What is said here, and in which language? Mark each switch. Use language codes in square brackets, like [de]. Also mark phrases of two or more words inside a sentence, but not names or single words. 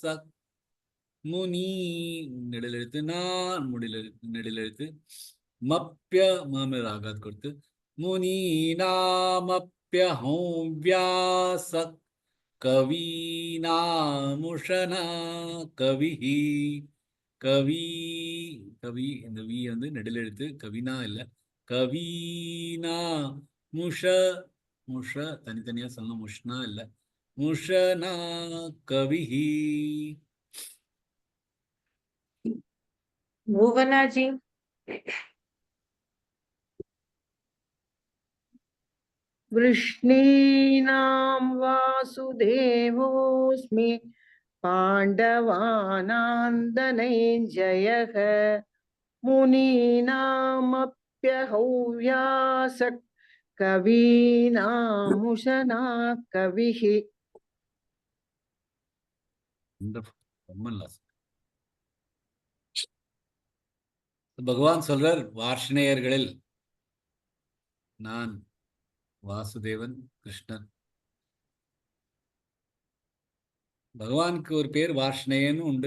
[ta] முனி நெடில் எழுத்து, நான் நெடில் எழுத்து, மப்ய மாமில் ஆகாத் கொடுத்து [sa] मुनीनामप्यहं व्यास कवीनामुशना कविः. [ta] கவி கவி இந்த வி வந்து நெடில் எழுத்து, கவினா இல்ல, கவீனா முஷ முஷ தனித்தனியா சொல்லணும், முஷ்னா இல்ல, [sa] उशना कविः. भुवनाजी वृष्णीनां वासुदेवोऽस्मि पाण्डवानां धनञ्जयः मुनीनामप्यहव्यासः कवीनामुशना कविः. [ta] ரொம்ப நல்லா. பகவான் சொல்றார், வார்ஷ்ணேயர்களில் நான் வாசுதேவன் கிருஷ்ணன். பகவானுக்கு ஒரு பேர் வார்ஷ்ணேயன்னு உண்டு.